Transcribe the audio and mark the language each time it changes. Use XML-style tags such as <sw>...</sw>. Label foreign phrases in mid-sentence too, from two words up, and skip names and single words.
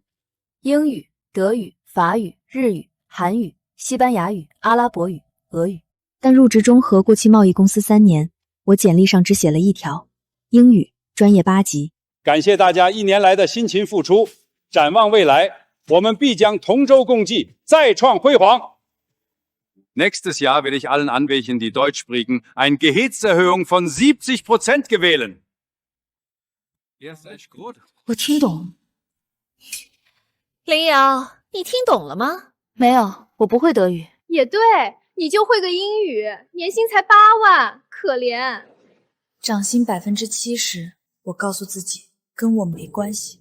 <zh>英语、德语、法语、日语、韩语、西班牙语、阿拉伯语、俄语。但入职中和国际贸易公司3年，我简历上只写了一条：英语专业8级。感谢大家1年来的辛勤付出，展望未来，我们必将同舟共济，再创辉煌。</zh> <de>Nächstes Jahr will ich allen Anwälten, die Deutsch sprechen, eine Gehaltserhöhung von 70% gewähren.</de> <zh>我听懂。林瑶，你听懂了吗？没有，我不会德语。也对，你就会个英语，年薪才8万，可怜。涨薪70%，我告诉自己跟我没关系。</zh>